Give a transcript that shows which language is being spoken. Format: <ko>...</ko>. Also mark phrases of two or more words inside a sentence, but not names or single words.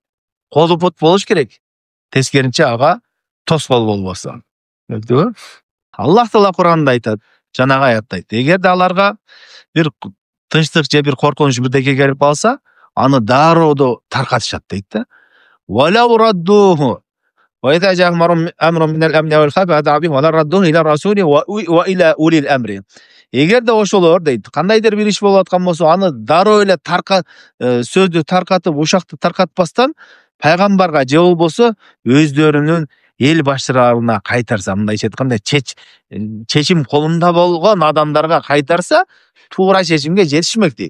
<ky>Колу пут болуш керек. Тескеринче ага тоскоол болбосо. Түшүндүңбү? Аллах Таала Кур'анда айтат, жанагы аятта айтат. Эгерде аларга бир тынчтык же бир коркунуч бирдеке келип калса, аны дароо таркатышат дейт да.</ky> <ar>ولو ردوه وإذا جاء أمر من الأمن والخوف أذاعوا به ولا ردوه إلى الرسول وإلى أولي الأمر.</ar> <ky>Эгерде ошолор дейт, кандайдыр бир иш болуп аткан болсо, аны дароо эле сөздү таркатып, ушакты таркатпастан пайгамбарга же болбосо өздөрүнүн эл башчыларына кайтарса, мындайча айтканда, чечим колунда болгон адамдарга кайтарса, туура чечимге жетишмек дейт.</ky>